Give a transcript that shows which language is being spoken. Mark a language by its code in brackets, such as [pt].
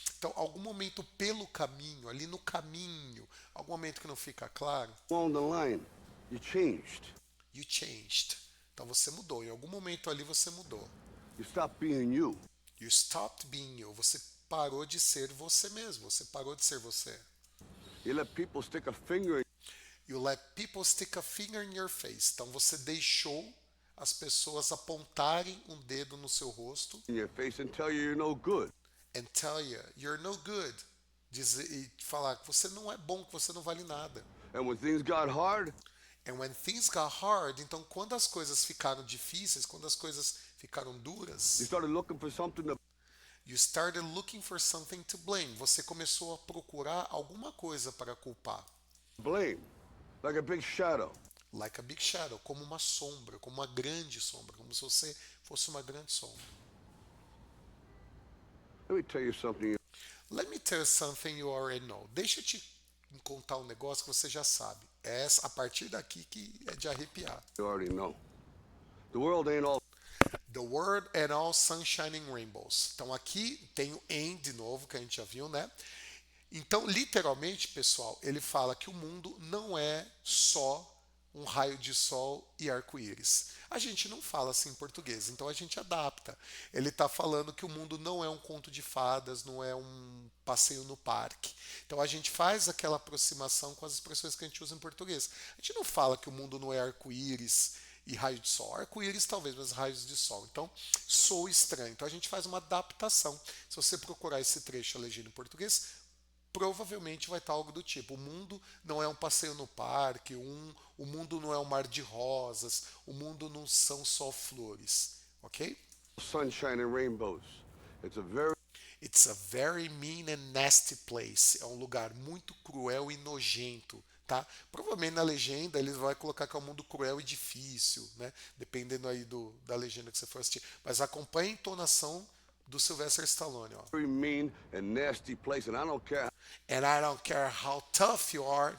[pt] Então, algum momento pelo caminho, ali no caminho, algum momento que não fica claro, [en] along the line, you changed. you changed. [pt] Então você mudou, em algum momento ali você mudou. [en] You stopped being you. You stopped being you. [pt] Você parou de ser você mesmo, você parou de ser você. [en] You let people stick a finger You let people stick a finger in your face. [pt] Então você deixou as pessoas apontarem um dedo no seu rosto [en] in your face and tell you you're no good. and tell you you're no good. [pt] Dizer, e falar que você não é bom, que você não vale nada. [en] And when things got hard, And when things got hard, [pt] então quando as coisas ficaram difíceis, quando as coisas ficaram duras, [en] you started looking for something to you started looking for something to blame. [pt] Você começou a procurar alguma coisa para culpar. [en] blame. Like a big shadow. Like a big shadow, [pt] como uma sombra, como uma grande sombra, como se você fosse uma grande sombra. [en] Let me tell you something Let me tell you something you already know. [pt] Deixa eu te contar um negócio que você já sabe. É a partir daqui que é de arrepiar. [en] you already know. The world ain't all The world and all sunshine and rainbows. [pt] Então aqui tem o end de novo, que a gente já viu, né? Então, literalmente, pessoal, ele fala que o mundo não é só um raio de sol e arco-íris. A gente não fala assim em português, então a gente adapta. Ele está falando que o mundo não é um conto de fadas, não é um passeio no parque. Então a gente faz aquela aproximação com as expressões que a gente usa em português. A gente não fala que o mundo não é arco-íris e raio de sol. Arco-íris talvez, mas raios de sol. Então, sou estranho. Então a gente faz uma adaptação. Se você procurar esse trecho a legenda em português, provavelmente vai estar algo do tipo: o mundo não é um passeio no parque, o mundo não é um mar de rosas, o mundo não são só flores, ok? [en] sunshine and rainbows. It's a very mean and nasty place. [pt] É um lugar muito cruel e nojento, tá? Provavelmente na legenda eles vão colocar que é um mundo cruel e difícil, né? Dependendo aí da legenda que você for assistir. Mas acompanhe a entonação do Sylvester Stallone, ó. [en] Very mean and nasty place, and I don't care And I don't care how tough you are.